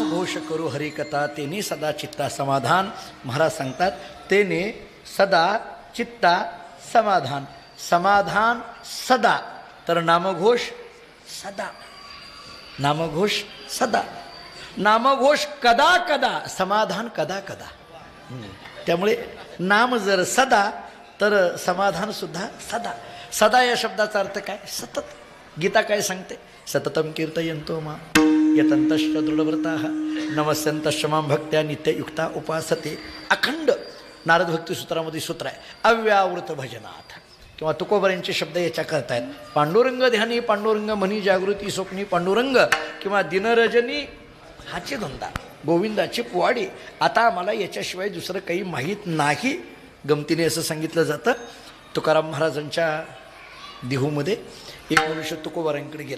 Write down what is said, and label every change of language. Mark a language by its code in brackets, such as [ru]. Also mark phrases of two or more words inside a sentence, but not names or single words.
[mr] नामघोष करू हरिकथा तेने सदा चित्ता समाधान. महाराज सांगतात तेने सदा चित्ता समाधान. समाधान सदा, तर नामघोष सदा. नामघोष सदा, नामघोष कदा कदा, समाधान कदा कदा. त्यामुळे नाम जर सदा तर समाधान सुद्धा सदा. सदा या शब्दाचा अर्थ काय? सतत. गीता काय सांगते? [sa] सततम कीर्तयन्तो मा यतन्तश्च दृढव्रताः नमस्यन्तश्च मां भक्त्या नित्ययुक्ता उपासते. [mr] अखंड नारद भक्ती सूत्रामध्ये सूत्र आहे, [sa] अव्यावृत भजनाथ. [mr] किंवा तुकोबऱ्यांचे शब्द याच्या करतायत. पांडुरंग ध्यानी पांडुरंग म्हणी जागृती स्वप्नी पांडुरंग किंवा दिनरजनी हाची धंदा गोविंदाची पुवाडी. आता आम्हाला याच्याशिवाय दुसरं काही माहीत नाही. गमतीने असं सांगितलं जातं, तुकाराम महाराजांच्या देहूमध्ये एक मनुष्य तुकोबऱ्यांकडे गेला.